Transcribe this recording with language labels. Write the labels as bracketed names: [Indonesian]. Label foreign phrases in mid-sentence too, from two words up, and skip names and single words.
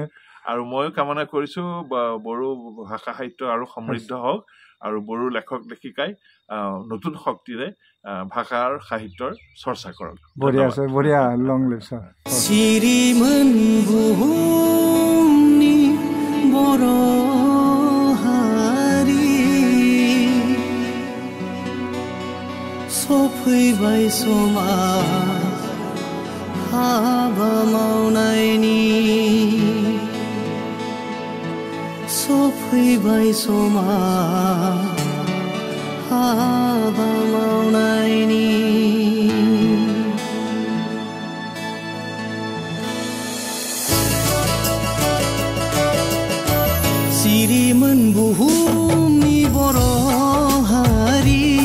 [Assamese] আৰু ময়ো কামনা কৰিছোঁ বড়ো ভাষা সাহিত্য আৰু সমৃদ্ধ হওক আৰু বড়ো লেখক লেখিকাই নতুন শক্তিৰে ভাষাৰ সাহিত্যৰ চৰ্চা কৰক বঢ়িয়া আছে বঢ়িয়া [English] long live sir [Bodo] श्रीमन बुहुमनि बर' हारि सफैबाय समा हाबा मावनायनि सफैबाय समा हाबा मावनायनि सिरिमोन बुहुमनि बर' हारि